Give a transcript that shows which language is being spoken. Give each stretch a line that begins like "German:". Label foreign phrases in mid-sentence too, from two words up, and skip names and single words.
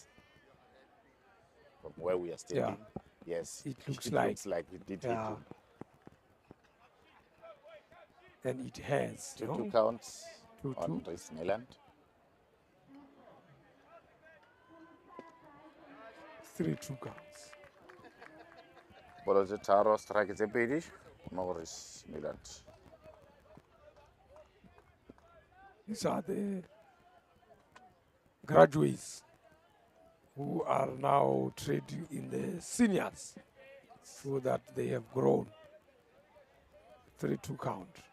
English: From where we are standing, yes. It looks it like. looks like it did hit Yeah. him. And it has. 2-2 counts 2-2. on Disneyland. 3-2 counts.
Tswana: Bolo tse tharo strike tse pedi mo go Disneyland.
English: These are the graduates who are now trading in the seniors so that they have grown. 3-2 count.